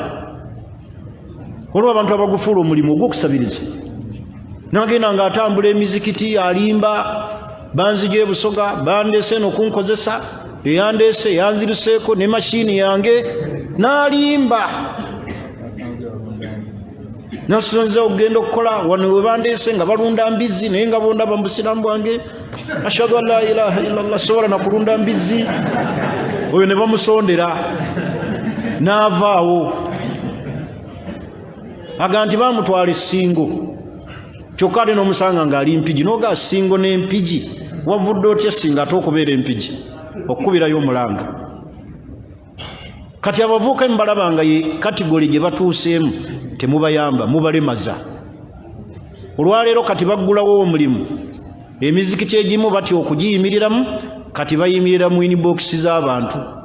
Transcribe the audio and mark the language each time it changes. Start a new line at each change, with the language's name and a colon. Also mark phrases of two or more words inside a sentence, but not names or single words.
Ganda: olwo abantu abagufuula omulimu ogw'okusabiriza nagenda ng'atambula emizikiti alimba banzija ebusoga bandeese n'okunkozesa eyandeese yanziruseeko ne mashini yange n'alimba nasonza okugenda okukola wano we bandeese nga balunda mbizi naye nga bondaba mu busiraamu bwange
Arabic: أشهد أن لا إله إلا الله
Ganda: sobola nakulunda mbizi oyo ne bamusondera n'avaawo aga nti bamutwala essingo kyokka ate n'omusanga ng'ali mpigi n'oga singo n'empigi wavudde otya singa ate okubeera empigi okukubirayo omulanga kati abavuuka mubalabanga ye kategori gye batuuseemu temubayamba mubalemaza olwaleero kati baggulawo omulimu emizikiti egimu batya okugiyimiriramu kati bayimirira mu inbox z'abantu